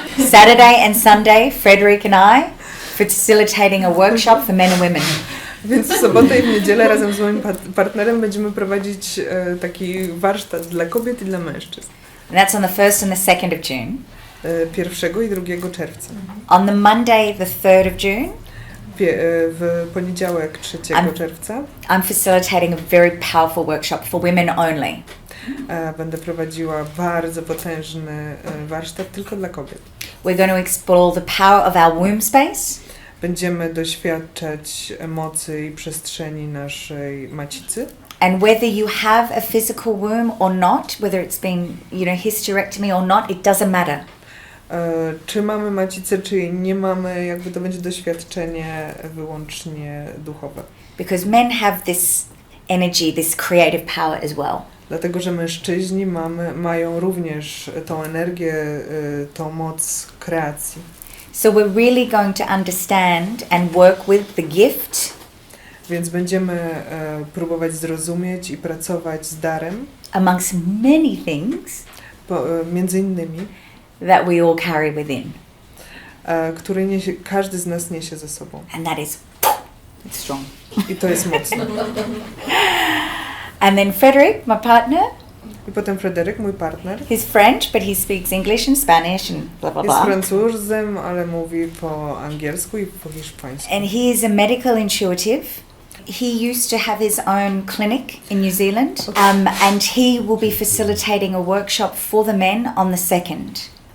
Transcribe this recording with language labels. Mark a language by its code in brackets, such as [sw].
[en] Saturday and Sunday, Frederic and I, facilitating a workshop for men and women. [pl] Więc w sobotę i w niedzielę razem z moim partnerem będziemy prowadzić taki warsztat dla kobiet i dla mężczyzn. [en] And that's on the 1st and the 2nd of June. [pl] 1 i 2 czerwca. [en] On the Monday, the 3rd of June, [pl] w poniedziałek 3 czerwca [en] I'm facilitating a very powerful workshop for women only. [pl] Będę prowadziła bardzo potężny warsztat tylko dla kobiet. [en] We're going to explore the power of our womb space. [pl] Będziemy doświadczać mocy i przestrzeni naszej macicy. [en] And whether you have a physical womb or not, whether it's been, hysterectomy or not, it doesn't matter. [pl] Czy mamy macicę, czy jej nie mamy, jakby to będzie doświadczenie wyłącznie duchowe. [en] Because men have this energy, this creative power as well. [pl] Dlatego, że mężczyźni mają również tą energię, tą moc kreacji. [en] So we're really going to understand and work with the gift. [pl] Więc będziemy próbować zrozumieć i pracować z darem. [en] Amongst many things. [pl] Między innymi. [en] That we all carry within. [pl] Który każdy z nas niesie ze sobą. [en] And that is it's strong. [pl] I to jest mocne. [en] And then Frederic, my partner. [pl] I potem Frederic, mój partner. [en] He's French, but he speaks English and Spanish and blah blah blah. [pl] Jest Francuzem, ale mówi po angielsku i po hiszpańsku. [en] And he is a medical intuitive. He used to have his own clinic in New Zealand, and he will be facilitating a workshop for the men on the 2nd.